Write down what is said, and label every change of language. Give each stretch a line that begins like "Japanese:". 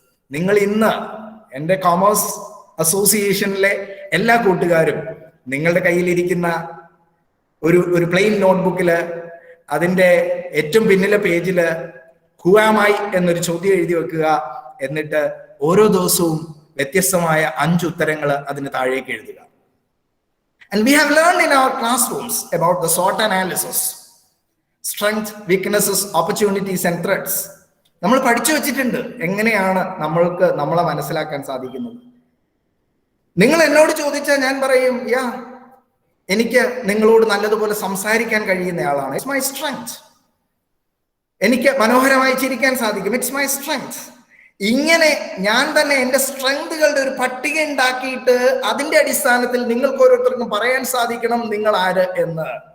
Malayalam: നിങ്ങൾ ഇന്ന് എൻ്റെ കോമേഴ്സ് അസോസിയേഷനിലെ എല്ലാ കൂട്ടുകാരും നിങ്ങളുടെ കയ്യിലിരിക്കുന്ന ഒരു പ്ലെയിൻ നോട്ട്ബുക്കില് അതിൻ്റെ ഏറ്റവും പിന്നിലെ പേജില്
English: who am I
Malayalam: എന്നൊരു ചോദ്യം എഴുതി വെക്കുക. എന്നിട്ട് ഓരോ ദിവസവും വ്യത്യസ്തമായ 5 ഉത്തരങ്ങൾ അതിന് താഴേക്ക് എഴുതുക.
English: And we have learned in our classrooms about the SWOT analysis, strength, weaknesses, opportunities and threats.
Malayalam: നമ്മൾ പഠിച്ചു വെച്ചിട്ടുണ്ട് എങ്ങനെയാണ് നമ്മളെ മനസ്സിലാക്കാൻ സാധിക്കുന്നത്. നിങ്ങൾ എന്നോട് ചോദിച്ചാൽ ഞാൻ പറയും, എനിക്ക് നിങ്ങളോട് നല്ലതുപോലെ സംസാരിക്കാൻ കഴിയുന്നയാളാണ്,
English: It's my strength.
Malayalam: എനിക്ക് മനോഹരമായി ചിരിക്കാൻ സാധിക്കും,
English: It's my strength.
Malayalam: ഇങ്ങനെ ഞാൻ തന്നെ എൻ്റെ സ്ട്രെങ്തുകളുടെ ഒരു പട്ടിക ഉണ്ടാക്കിയിട്ട് അതിന്റെ അടിസ്ഥാനത്തിൽ നിങ്ങൾക്ക് ഓരോരുത്തർക്കും പറയാൻ സാധിക്കണം നിങ്ങൾ ആര് എന്ന്.